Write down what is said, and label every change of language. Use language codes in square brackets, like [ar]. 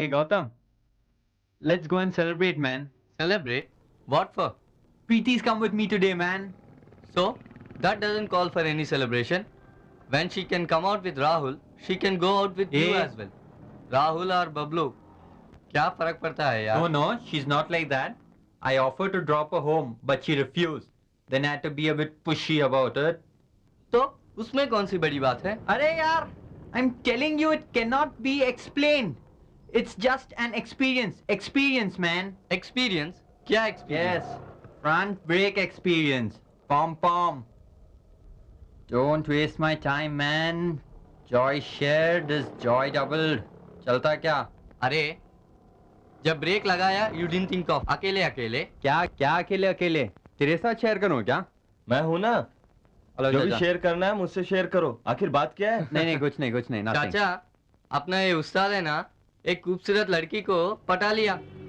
[en] Hey Gautam, let's go and celebrate, man. celebrate? What for? Preeti's come with me today, man. So, that doesn't call for any celebration. When she can come out with Rahul, she can go out with you Hey. as well. [hi] Rahul or Bablu, क्या फर्क पड़ता है यार? [en] No, she's not like that. I offered to drop her home, but she refused. Then I had to be a bit pushy about it. [hi] तो उसमें कौन सी बड़ी बात है? अरे यार, [en] I'm telling you it cannot be explained. It's just an experience. Experience, man. Experience? [hi] क्या experience? [en] Yes. Front brake experience. Pom. Don't waste my time, man. Joy shared is joy doubled. [hi] चलता क्या? अरे जब ब्रेक लगाया [en] you didn't think of [hi] अकेले क्या अकेले? तेरे साथ शेयर करूं क्या? मैं हूं ना. [en] hello [hi] जो भी चाचा. शेयर करना है मुझसे शेयर करो. आखिर बात क्या है? नहीं कुछ नहीं nothing. चाचा अपना ये उस्ताद है ना, एक खूबसूरत लड़की को पटा लिया.